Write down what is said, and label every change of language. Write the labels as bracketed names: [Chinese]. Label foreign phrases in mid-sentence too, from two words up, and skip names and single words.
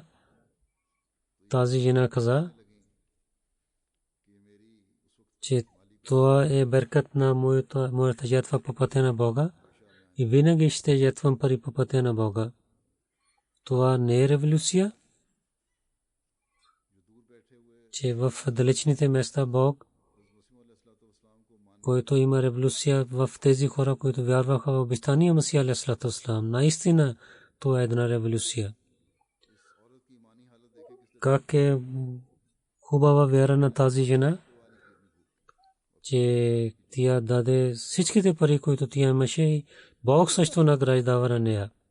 [Bulgarian] Тази жена каза, че това е беркат на моята жертва по пътя на Бога и винаги ще жертвам пари по пътя на Бога. Това не е революция, че в далечните места Бог, който има революция в тези хора, които вярваха в обещания Масия [Arabic] عليه الصلاة والسلام. [Bulgarian] Наистина това е една революция. Как е хубава вяра на тази жена, че тя даде всичките пари, които тя имаше, и Бог също награждава на нея.